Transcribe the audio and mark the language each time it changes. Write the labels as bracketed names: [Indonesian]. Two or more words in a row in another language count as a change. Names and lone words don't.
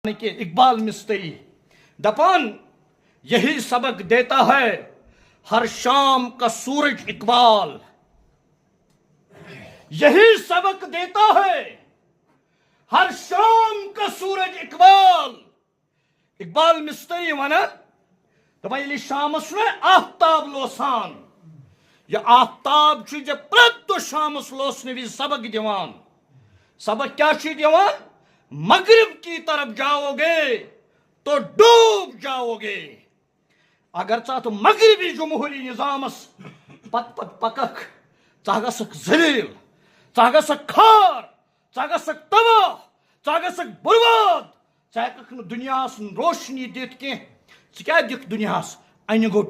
[Urdu] کہ اقبال مستری دپان یہی سبق دیتا ہے ہر شام کا سورج اقبال، یہی سبق دیتا ہے ہر شام کا سورج اقبال. [Kashmiri] اقبال مستری ونان دپان یلی شامس آفتاب لوسان، یہ آفتاب جب پرت دو شامس لوسنے وز سبق دیوان. سبق کیا چھ دیوان؟ [Urdu] مغرب کی طرف جاؤ گے تو ڈوب جاؤ گے. [Kashmiri] اگر ژٕ مغربی جمہوری نظامس پت پکک ژٕ گژھکھ ذلیل، ژٕ گژھکھ کھار، ژٕ گژھکھ تباہ، ژٕ گژھکھ برباد، ژٕ ہیککھ نہٕ دنیاہس روشنی دِتھ کینٛہہ. ژٕ کیٛاہ دِکھ دنیاہس؟ انہِ گوٚٹ.